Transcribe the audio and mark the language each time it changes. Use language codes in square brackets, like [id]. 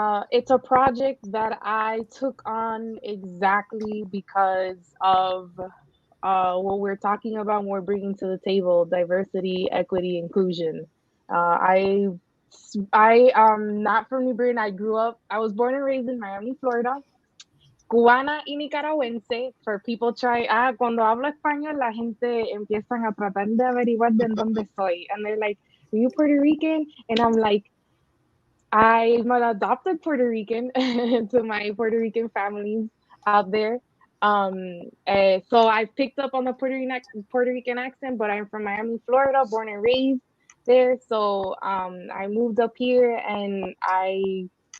[en] It's a project that I took on exactly because of what we're talking about when we're bringing to the table: diversity, equity, inclusion. I am not from New Britain. I was born and raised in Miami, Florida. [es] Cubana y nicaragüense. [en] For people [es] cuando hablo español, la gente empiezan a tratar de averiguar de dónde soy. [en] And they're like, are you Puerto Rican? And I'm like, I'm an adopted Puerto Rican to my Puerto Rican families out there. So I picked up on the Puerto Rican accent, but I'm from Miami, Florida, born and raised there. So I moved up here and I